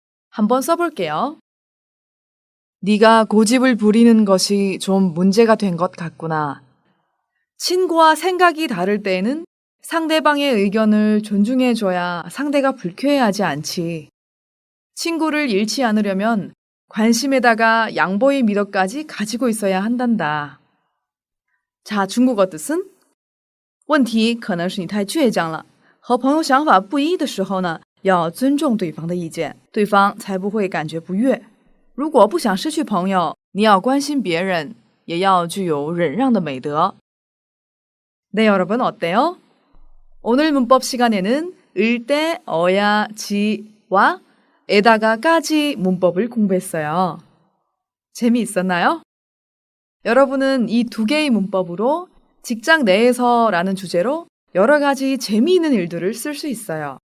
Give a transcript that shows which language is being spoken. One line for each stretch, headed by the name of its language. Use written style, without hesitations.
Korean: 한번 써볼게요. 네가 고집을 부리는 것이 좀 문제가 된 것 같구나. 친구와 생각이 다를 때에는 상대방의 의견을 존중해줘야 상대가 불쾌해하지 않지. 친구를 잃지 않으려면 관심에다가 양보의 미덕까지 가지고 있어야 한단다. 자, 중국어 뜻은
Chinese: 问题可能是你太倔强了，和朋友想法不一的时候呢，要尊重对方的意见，对方才不会感觉不悦。如果不想失去朋友，你要关心别人，也要具有忍让的美德。
Korean: 네, 여러분 어때요? 오늘 문법 시간에는 을때, 어야, 지와 에다가 까지 문법을 공부했어요. 재미있었나요? 여러분은 이 두 개의 문법으로 직장 내에서라는 주제로 여러 가지 재미있는 일들을 쓸 수 있어요.